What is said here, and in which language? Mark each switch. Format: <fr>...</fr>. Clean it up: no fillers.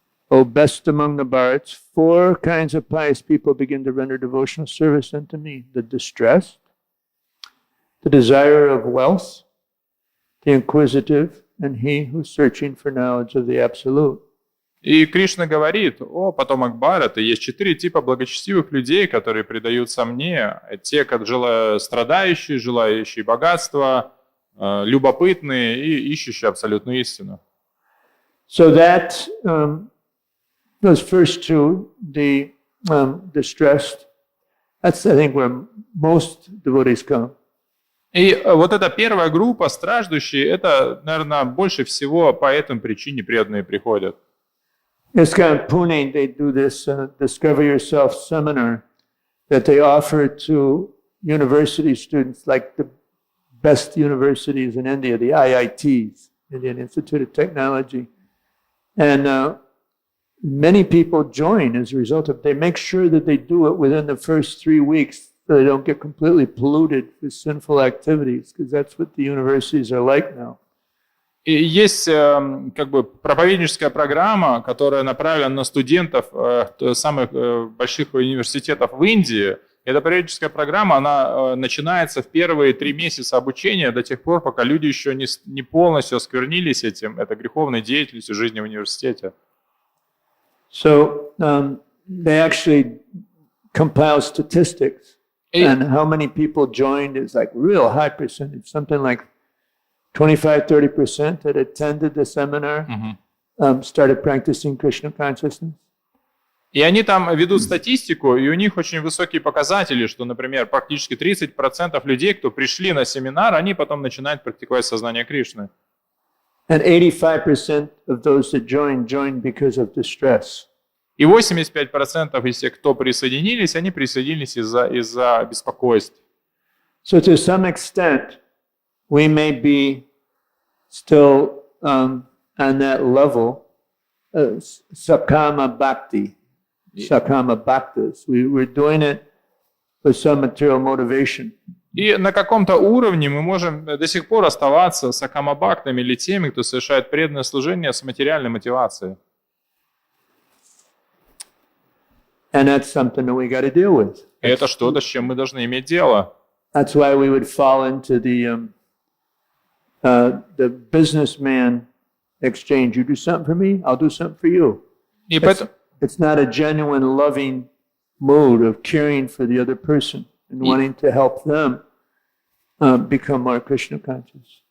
<en>O best among the Bharats, 4 kinds of pious people begin to render devotional service unto me: the distressed, the desirer of wealth, the inquisitive, and he who's searching for knowledge of the Absolute.</en> <ru>И Кришна говорит: «О, потомок Бхараты, есть 4 типа благочестивых людей, которые предаются мне. Те, как страдающие, желающие богатства, любопытные и ищущие абсолютную истину».</ru> <en>So that those first 2, the distressed, that's I think where most devotees come.</en> <ru>И вот эта первая группа, страждущие, это, наверное, больше всего по этой причине преданные приходят.</ru> <en>ISKCON Pune, they do this Discover Yourself seminar that they offer to university students, like the best universities in India, the IITs, Indian Institute of Technology. And many people join as a result of it. They make sure that they do it within the first 3 weeks so they don't get completely polluted with sinful activities, because that's what the universities are like now.</en> <ru>И есть как бы проповедническая программа, которая направлена на студентов самых больших университетов в Индии. Эта проповедническая программа, она начинается в первые 3 месяца обучения до тех пор, пока люди еще не полностью осквернились этим, это греховной деятельностью жизни в университете.</ru> <en>So they actually compile statistics, and how many people joined is like real high percentage, something like 25-30% that attended the seminar started practicing Krishna consciousness.</en> <ru>И они там ведут статистику, и у них очень высокие показатели, что, например, практически 30% людей, кто пришли на семинар, они потом начинают практиковать сознание Кришны.</ru> <en>And 85% of those that joined because of distress.</en> <ru>И 85% из тех, кто присоединились, они присоединились из-за беспокойств.</ru> <en>So to some extent, we may be still on that level, sakama bhakti, sakama bhaktas. We're doing it with some material motivation.</en> <ru>И на каком-то уровне мы можем до сих пор оставаться сакамабхактами или теми, кто совершает преданное служение с материальной мотивацией.</ru> <en>And that's something that we got to deal with.</en> <ru>И это что-то, с чем мы должны иметь дело.</ru> <en>that's why we would fall into the businessman exchange. You do something for me, I'll do something for you.</en> <ru>И поэтому,</ru> <en>It's not a genuine loving mood of caring for the other person and wanting to help them become more Krishna conscious.</en>